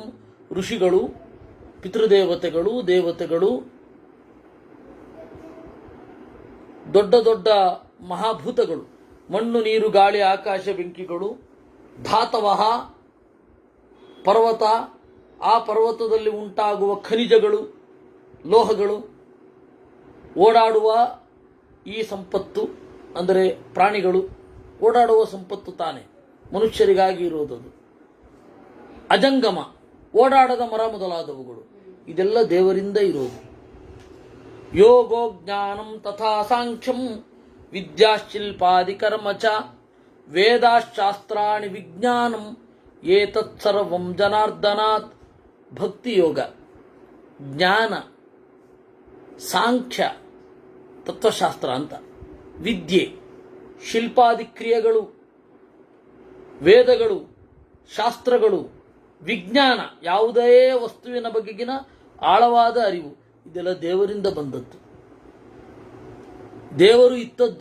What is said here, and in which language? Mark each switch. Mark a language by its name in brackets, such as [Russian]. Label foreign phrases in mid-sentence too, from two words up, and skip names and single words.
[Kannada] ಋಷಿಗಳು, ಪಿತೃದೇವತೆಗಳು, ದೇವತೆಗಳು, ದೊಡ್ಡ ದೊಡ್ಡ ಮಹಾಭೂತಗಳು, ಮಣ್ಣು ನೀರು ಗಾಳಿ ಆಕಾಶ ಬೆಂಕಿಗಳು, ಧಾತವಃ ಪರ್ವತ, ಆ ಪರ್ವತದಲ್ಲಿ ಉಂಟಾಗುವ ಖನಿಜಗಳು, ಲೋಹಗಳು, ಓಡಾಡುವ ಈ ಸಂಪತ್ತು ಅಂದರೆ ಪ್ರಾಣಿಗಳು, ಓಡಾಡುವ ಸಂಪತ್ತು ತಾನೆ ಮನುಷ್ಯರಿಗಾಗಿ ಇರುವುದದು. ಅಜಂಗಮ ಓಡಾಡದ ಮರ ಮೊದಲಾದವುಗಳು. ಇದೆಲ್ಲ ದೇವರಿಂದ ಇರೋದು. [Sanskrit] ಯೋಗೋ ಜ್ಞಾನಂ ತಥಾ ಸಾಂಖ್ಯಂ ವಿದ್ಯಾಶಿಲ್ಪಾದಿ ಕರ್ಮ ಚ ವೇದಾಶಾಸ್ತ್ರಾಣಿ ವಿಜ್ಞಾನಂ ಏತತ್ಸರ್ವಂ ಜನಾರ್ದನಾತ್. [Kannada] ಭಕ್ತಿಯೋಗ, ಜ್ಞಾನ, ಸಾಂಖ್ಯ ತತ್ವಶಾಸ್ತ್ರ ಅಂತ, ವಿದ್ಯೆ, ಶಿಲ್ಪಾದಿ ಕ್ರಿಯೆಗಳು, ವೇದಗಳು, ಶಾಸ್ತ್ರಗಳು, ವಿಜ್ಞಾನ, ಯಾವುದೇ ವಸ್ತುವಿನ ಬಗೆಗಿನ ಆಳವಾದ ಅರಿವು, ಇದೆಲ್ಲ ದೇವರಿಂದ ಬಂದದ್ದು, ದೇವರು ಇತ್ತದ್ದು.